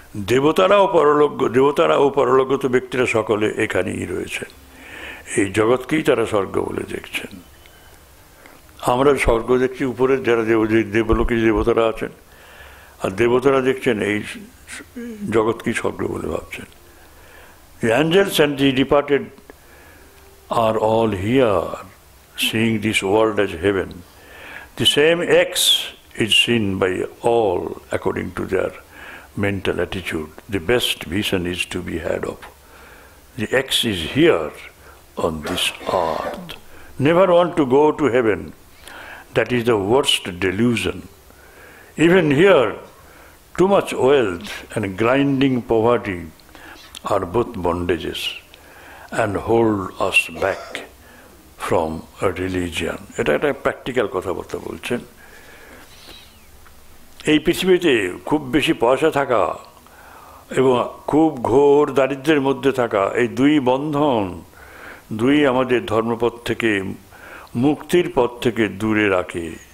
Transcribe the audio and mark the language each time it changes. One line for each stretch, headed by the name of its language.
Bangla: দেবতারা ও পরলোকগত ব্যক্তিরা সকলে এখানেই রয়েছেন। এই জগৎকেই তারা স্বর্গ বলে দেখছেন। আমরা স্বর্গ দেখছি উপরের যারা দেবলোকে দেবতারা আছেন, আর দেবতারা দেখছেন এই জগৎকেই স্বর্গ বলে ভাবছেন।
English: The angels and the departed are all here, seeing this world as heaven. The same X is seen by all according to their mental attitude. The best vision is to be had of. The X is here on this earth. Never want to go to heaven. That is the worst delusion. Even here, too much wealth and grinding poverty are both bondages and hold us back from a religion.
Bangla: এটা একটা practical কথাবার্তা বলছেন। এই পৃথিবীতে খুব বেশি পয়সা থাকা এবং খুব ঘোর দারিদ্র্যের মধ্যে থাকা, এই দুই বন্ধন, দুই আমাদের ধর্মপথ থেকে, মুক্তির পথ থেকে দূরে রাখে।